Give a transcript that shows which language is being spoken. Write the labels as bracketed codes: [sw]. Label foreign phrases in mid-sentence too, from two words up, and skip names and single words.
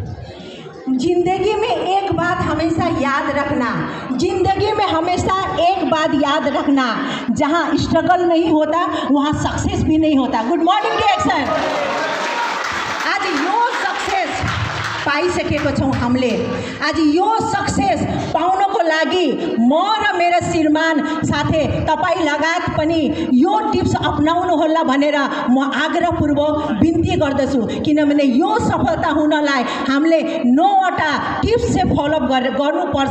[hi] जिंदगी में एक बात हमेशा याद रखना, जिंदगी में हमेशा एक बात बात याद रखना, जहाँ स्ट्रगल नहीं होता वहाँ सक्सेस भी नहीं होता। [en] Good morning डिएक्सन। [ne] आज यो सक्सेस पाइसकेको छौँ हामीले। आज यो सक्सेस पाउनको लागि म र मेरा श्रीमान साथै तपाईँ लगायत पनि यो टिप्स अपनाउनु होला भनेर म आग्रहपूर्वक बिन्ती गर्दछु, किनभने यो सफलता हुनलाई हामीले 9वटा टिप्स चाहिँ फलोअप गर्नुपर्छ।